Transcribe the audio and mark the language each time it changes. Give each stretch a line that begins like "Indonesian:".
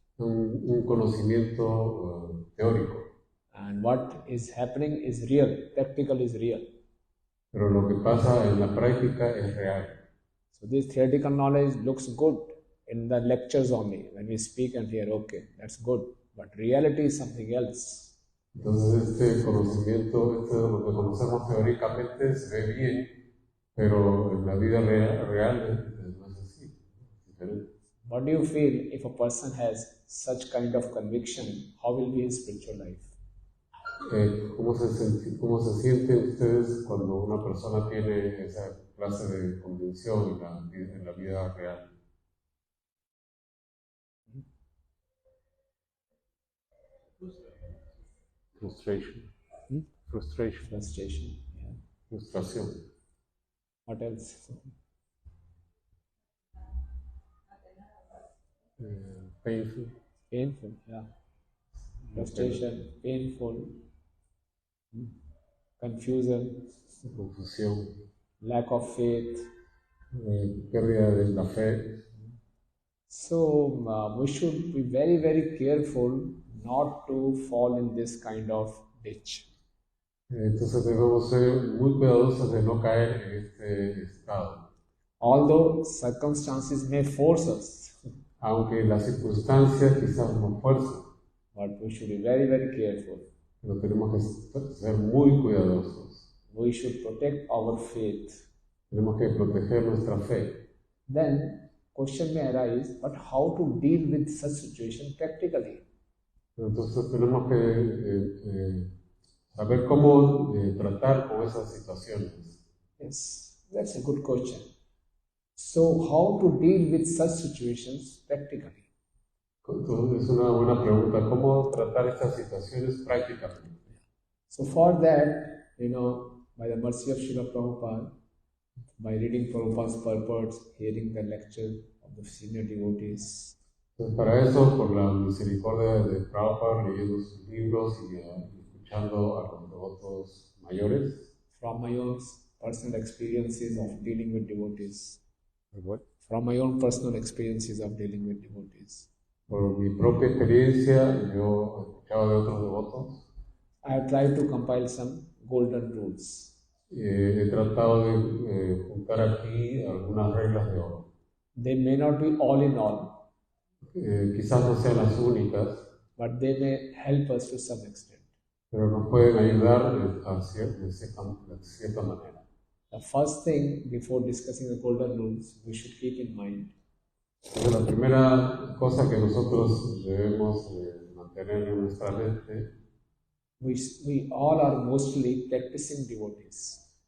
Spanish: un conocimiento teórico.
English: And what is happening is real. Practical is real.
Spanish: Pero lo que pasa en la práctica es real.
English: So this theoretical knowledge looks good in the lectures only. When we speak and hear, okay, that's good. But reality is something else.
Spanish: Entonces este conocimiento, lo que conocemos teóricamente se ve bien, pero en la vida real no es así, es diferente.
English: What do you feel if a person has such kind of conviction? How will be his spiritual life?
Spanish: ¿Cómo se sienten ustedes cuando una persona tiene esa clase de convicción en la vida real?
English: Frustration. Frustration. Frustration. Yeah.
Spanish: Frustración.
English: What else? Painful. Painful. Yeah. Frustration. Painful. Confusion.
Spanish: Confusión.
English: Lack of faith.
Spanish: Pérdida de la fe.
English: So we should be very, very careful not to fall in this kind of ditch.
Spanish: Entonces debemos ser muy cuidadosos de no caer en este estado.
English: Although circumstances may force us,
Spanish: Aunque las circunstancias quizás nos fuerzan,
English: but we should be very, very careful.
Spanish: pero tenemos que ser muy cuidadosos.
English: We should protect our faith.
Spanish: Tenemos que proteger nuestra fe.
English: Then question may arise, but how to deal with such situation practically?
Spanish: Pero entonces tenemos que saber cómo tratar con esas situaciones.
English: Yes, that's a good question. So how to deal with such situations practically?
Spanish: Entonces, es una buena pregunta, ¿cómo tratar estas situaciones prácticamente?
English: So for that, by the mercy of Srila Prabhupada, by reading Prabhupada's purports, hearing the lecture of the senior devotees,
Spanish: Entonces, para eso, por la misericordia de Prabhupada, leyendo sus libros y escuchando a los devotos mayores,
English: from my own personal experiences of dealing with devotees, What? from my own personal experiences of dealing with devotees,
Spanish: Por mi propia experiencia, yo escuchaba de otros devotos,
English: I have tried to compile some golden rules.
Spanish: he tratado de juntar aquí algunas reglas de oro.
English: They may not be all in all,
Spanish: Quizás no sean las únicas,
English: but they may help us to some extent.
Spanish: pero nos pueden ayudar de cierta manera.
English: The first thing, before discussing the golden rules, we should keep in mind
Spanish: Entonces, la primera cosa que nosotros debemos mantener en nuestra mente,
English: we all are mostly practicing devotees.